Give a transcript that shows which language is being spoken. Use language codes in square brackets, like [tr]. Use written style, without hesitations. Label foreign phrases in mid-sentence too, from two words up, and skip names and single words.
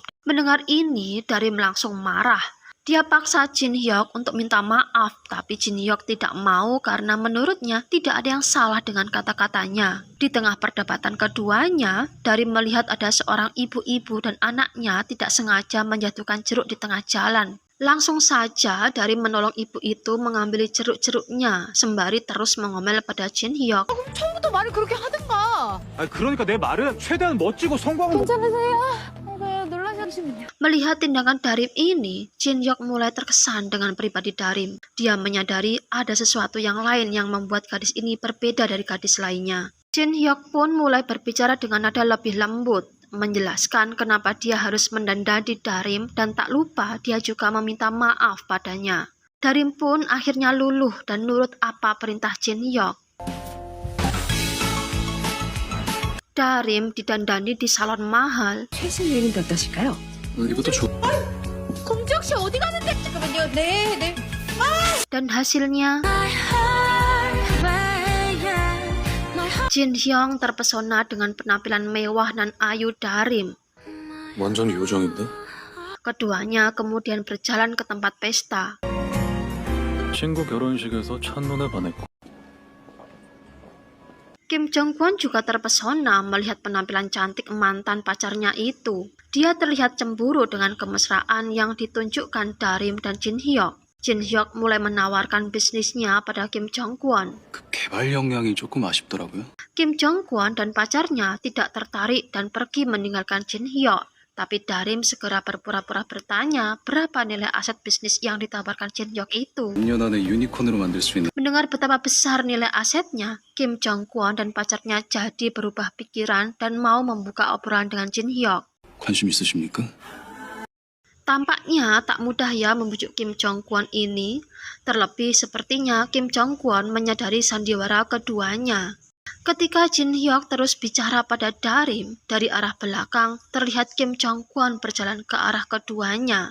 [id] Mendengar ini, Darim langsung marah. Dia paksa Jin Hyuk untuk minta maaf, tapi Jin Hyuk tidak mau karena menurutnya tidak ada yang salah dengan kata-katanya. Di tengah perdebatan keduanya, Darim melihat ada seorang ibu-ibu dan anaknya tidak sengaja menjatuhkan jeruk di tengah jalan. Langsung saja Darim menolong ibu itu mengambil jeruk-jeruknya sembari terus mengomel pada Jin Hyuk. [ko] 처음부터 말을 그렇게 하든가. 그러니까 내 말은 최대한 멋지고 성공한 [id] Melihat tindakan Darim ini, Jin Hyuk mulai terkesan dengan pribadi Darim. Dia menyadari ada sesuatu yang lain yang membuat gadis ini berbeda dari gadis lainnya. Jin Hyuk pun mulai berbicara dengan nada lebih lembut, menjelaskan kenapa dia harus mendandani Darim dan tak lupa dia juga meminta maaf padanya. Darim pun akhirnya luluh dan nurut apa perintah Jin Hyuk. Darim didandani di salon mahal. [ko] 최신 유행인데 어떠실까요? 이것도 좋. 금지혁 씨 어디 가는데? 잠깐만요. 네. [id] Dan hasilnya Jin Hyuk terpesona dengan penampilan mewah dan ayu Darim. [ko] 완전 요정인데? [id] Keduanya kemudian berjalan ke tempat pesta. [ko] 친구 결혼식에서 첫눈에 반했고. [id] Kim Jong Kwon juga terpesona melihat penampilan cantik mantan pacarnya itu. Dia terlihat cemburu dengan kemesraan yang ditunjukkan Darim dan Jin Hyuk. Jin Hyuk mulai menawarkan bisnisnya pada Kim Jong Kwon. [ko] 그 개발 역량이 조금 아쉽더라고요. [id] Kim Jong Kwon dan pacarnya tidak tertarik dan pergi meninggalkan Jin Hyuk. Tapi Darim segera berpura-pura bertanya berapa nilai aset bisnis yang ditawarkan Jin Hyuk itu. [ko] 2년 안에 유니콘으로 만들 수 있는. [id] Mendengar betapa besar nilai asetnya, Kim Jong Kwon dan pacarnya jadi berubah pikiran dan mau membuka obrolan dengan Jin Hyuk. [ko] 관심 있으십니까? [id] Tampaknya tak mudah ya membujuk Kim Jong Kwon ini. Terlebih sepertinya Kim Jong Kwon menyadari sandiwara keduanya. Ketika Jin Hyuk terus bicara pada Darim, dari arah belakang terlihat Kim Jong Kwon berjalan ke arah keduanya.